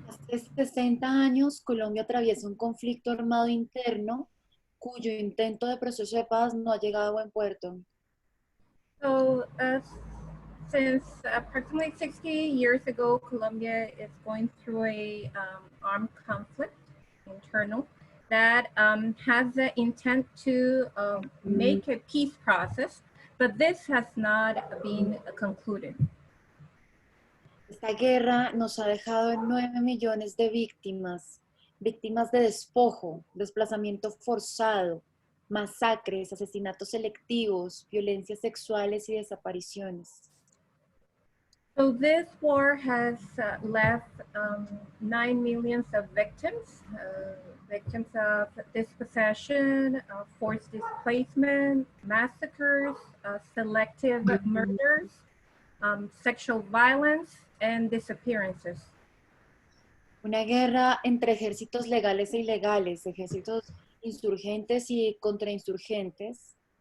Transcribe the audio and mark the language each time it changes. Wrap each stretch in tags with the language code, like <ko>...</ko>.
<es>Hace 60 años, Colombia atraviesa un conflicto armado interno cuyo intento de proceso de paz no ha llegado a buen puerto.</es> <en>So since approximately 60 years ago, Colombia is going through a armed conflict, internal, that has the intent to make a peace process, but this has not been concluded.</en> <es>Esta guerra nos ha dejado 9 millones de víctimas, víctimas de despojo, desplazamiento forzado, masacres, asesinatos selectivos, violencias sexuales y desapariciones.</es> <en>So this war has left 9 million of victims, victims of dispossession, forced displacement, massacres, selective murders, sexual violence, and disappearances.</en> <es>Una guerra entre ejércitos legales e ilegales, ejércitos insurgentes y contrainsurgentes.</es>